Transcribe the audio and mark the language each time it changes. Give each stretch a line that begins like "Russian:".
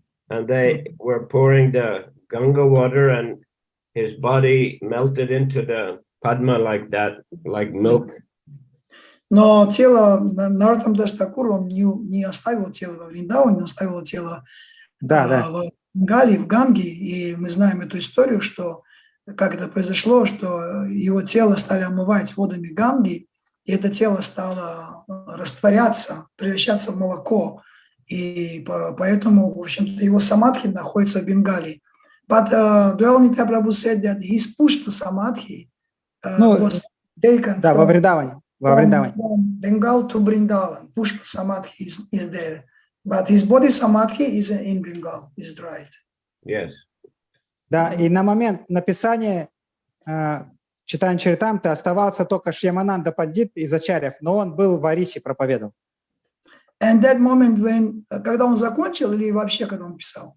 English: And they were pouring the Ganga water, and his body melted into the Padma like that, like milk.
Russian: Но тело Нароттам Дас Такур, он не оставил тело во Вриндаване, он оставил тело в Ганге, в Ганге. И мы знаем эту историю, что как это произошло, что его тело стали омывать водами Ганги, и это тело стало растворяться, превращаться в молоко. И поэтому, в общем-то, его самадхи находится в Бенгалии.
English: But Dwayalnitya Prabhu said that his pushpa samadhi was taken
Russian: да, во Вриндаване.
English: from Bengal to Vrindavan. Pushpa samadhi is there. But his body samadhi is in Bengal, is right. Yes.
Russian: Да, и на момент написания Чайтанья Чаритамриты оставался только Шьямананда Пандит из Ачарьев, но он был в Арисе, проповедовал.
English: And that moment when,
Russian: когда он закончил или вообще когда он писал?